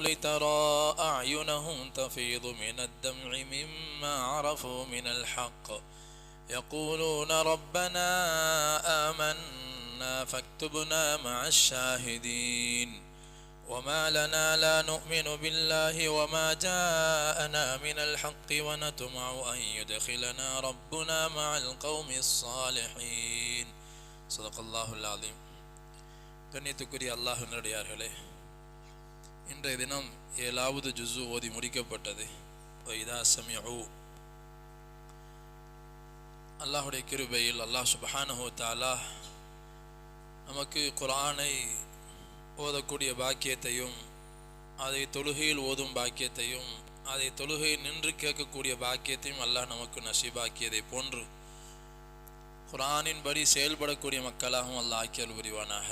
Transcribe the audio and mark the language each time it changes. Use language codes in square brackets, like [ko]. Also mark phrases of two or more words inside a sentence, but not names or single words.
[ar] ترى أعينهم تفيض من الدمع مما عرفوا من الحق يقولون ربنا آمنا فاكتبنا مع الشاهدين وما لنا لا نؤمن بالله وما جاءنا من الحق ونطمع أن يدخلنا ربنا مع القوم الصالحين صدق الله العظيم. [ta] கண்ணியத்துக்குரிய அல்லாஹ்வின் அடியார்களே, இன்றைய தினம் 7வது ஜுஸு ஓதி முடிக்கப்பட்டது. [ar] وإذا سمعوا [ta] அல்லாஹுடைய கிருபையில் [ar] الله سبحانه و تعالى [ta] நமக்கு குர்ஆனை ஓதக்கூடிய பாக்கியத்தையும், அதை தொழுகையில் ஓதும் பாக்கியத்தையும், அதை தொழுகையில் நின்று கேட்கக்கூடிய பாக்கியத்தையும் அல்லாஹ் நமக்கு நசீபாக்கியதை போன்று குர்ஆனின்படி செயல்படக்கூடிய மக்களாகவும் அல்லாஹ் ஆக்கியல் புரிவானாக.